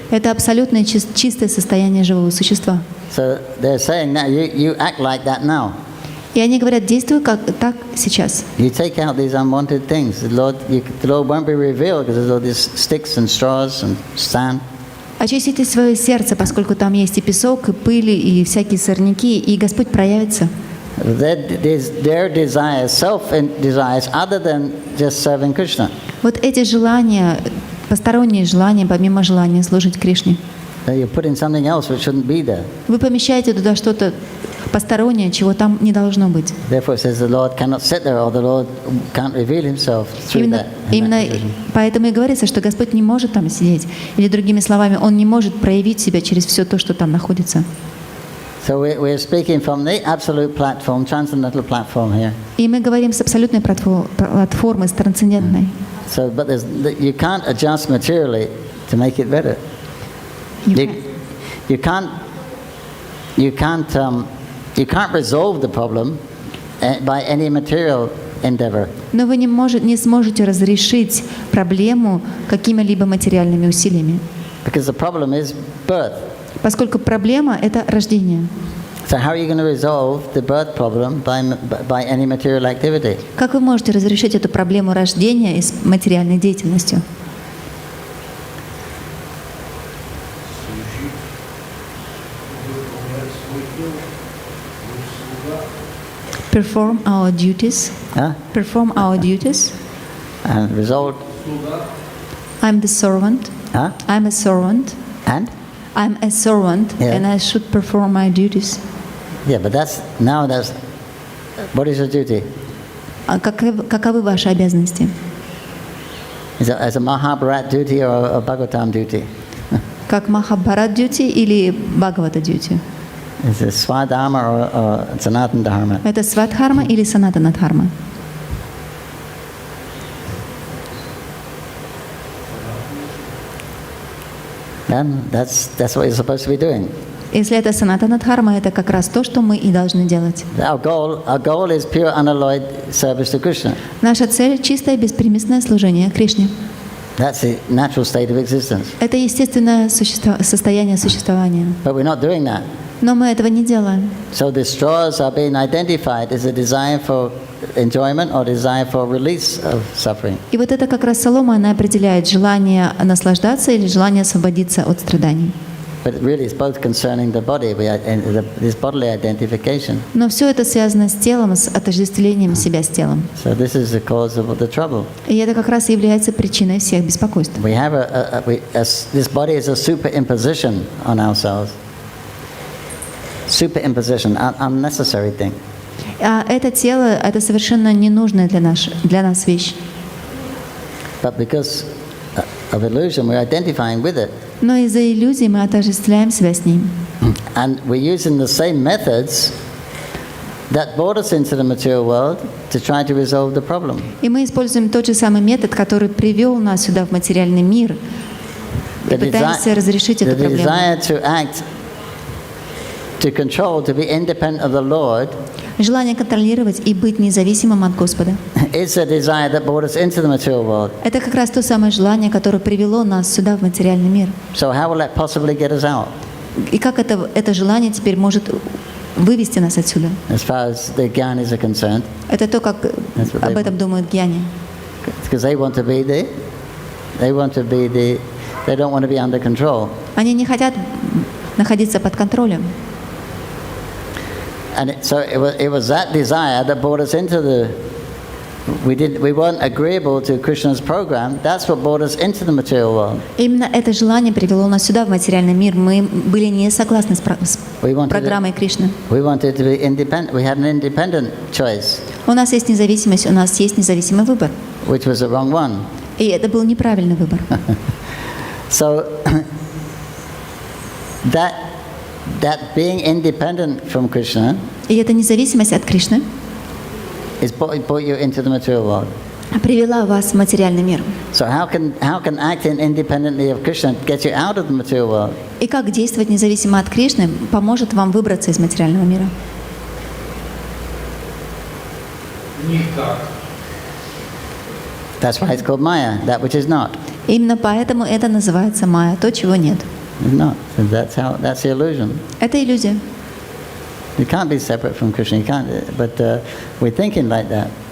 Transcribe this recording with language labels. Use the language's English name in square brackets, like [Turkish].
[Russian] Это абсолютное чистое состояние живого существа. [English] So they're saying now you act like that now. [Russian] И они говорят, действуй как так сейчас. [English] You take out these unwanted things. The Lord won't be revealed because there's all these sticks and straws and sand. [Russian] Очистите свое сердце, поскольку там есть и песок, и пыль, и всякие сорняки, и Господь проявится. [English] Their desires, self-desires, other than just serving Krishna. [Russian] Вот эти желания, посторонние желания, помимо желания служить Кришне. [English] You put in something else which shouldn't be there. [Russian] Вы помещаете туда что-то постороннее, чего там не должно быть. [English] Therefore, it says the Lord cannot sit there, or the Lord can't reveal Himself through that. [Russian] Именно поэтому и говорится, что Господь не может там сидеть. Или другими словами, Он не может проявить себя через все то, что там находится. [English] So we're speaking from the absolute platform, transcendental platform here. [Russian] И мы говорим с абсолютной платформы, с трансцендентной. [English] So, but you can't adjust materially to make it better. You can't resolve the problem by any material endeavor. [Russian] Но вы не сможете разрешить проблему какими-либо материальными усилиями. [English] Because the problem is birth. [Russian] Поскольку проблема — это рождение. [English] So how are you going to resolve the birth problem by any material activity? [Russian] Как вы можете разрешить эту проблему рождения с материальной деятельностью? [English] Perform our duties. Perform our duties. And result. I'm the servant. I'm a servant. And? I'm a servant, and I should perform my duties. Yeah, but that's what is your duty? [Russian] Каковы ваши обязанности? [English] Is it as a Mahabharat duty or a Bhagavatam duty? [Russian] Как [English] Mahabharat duty [Russian] или [English] Bhagavata duty? Is it Swadharma or Sanatana Dharma? [Russian] Это Свадхарма или Санатана Дхарма? [English] Then that's what you're supposed to be doing. [Russian] Если это Санатана Дхарма, это как раз то, что мы и должны делать. [English] Our goal is pure unalloyed service to Krishna. [Russian] Наша цель — чистое беспримесное служение Кришне. [English] That's the natural state of existence. [Russian] Это естественное состояние существования. [English] But we're not doing that. [Russian] Но мы этого не делаем. [English] So the straws are being identified as a desire for enjoyment or desire for release of suffering. [Russian] И вот это как раз солома, она определяет желание наслаждаться или желание освободиться от страданий. [English] But really it's both concerning the body, this bodily identification. [Russian] Но все это связано с телом, с отождествлением себя с телом. [English] So this is the cause of the trouble. [Russian] И это как раз и является причиной всех беспокойств. [English] We have this body is a superimposition on ourselves. Superimposition, unnecessary thing. [Russian] А это тело — это совершенно ненужная для нас вещь. [English] But because of illusion, we're identifying with it. [Russian] Но из-за иллюзий мы отождествляем себя с ним. [English] And we're using the same methods that brought us into the material world to try to resolve the problem. [Russian] И мы используем тот же самый метод, который привел нас сюда в материальный мир, и пытаемся разрешить эту проблему. [English] The desire to act, to control, to be independent of the Lord. [Russian] Желание контролировать и быть независимым от Господа. [English] is the desire that brought us into the material world. [Russian] Это как раз то самое желание, которое привело нас сюда, в материальный мир. [English] So how will that possibly get us out? [Russian] И как это желание теперь может вывести нас отсюда? [English] As far as the Gyanis are concerned, [Russian] Это то, как об этом думают гьяни. [English] because they want to be they don't want to be under control. [Russian] Они не хотят находиться под контролем. [English] And so it was that desire that brought us into the. We weren't agreeable to Krishna's program. That's what brought us into the material world. [Russian] Именно это желание привело нас сюда, в материальный мир. Мы были не согласны с программой Кришны. [English] We wanted to be independent. We had an independent choice, [Russian] У нас есть независимость, у нас есть независимый выбор. [English] which was the wrong one. [Russian] И это был неправильный выбор. [English] So that being independent from Krishna [Russian] И эта независимость от Кришны [English] is brought you into the material world. [Russian] привела вас в материальный мир. [English] So how can acting independently of Krishna get you out of the material world? [Russian] И как действовать независимо от Кришны поможет вам выбраться из материального мира? Никак. [English] That's why it's called Maya, that which is not. [Russian] Именно поэтому это называется майя, то, чего нет. [English] It's not. So that's the illusion. [Russian] Это иллюзия. [English] You can't be separate from Krishna. You can't. But we're thinking like that.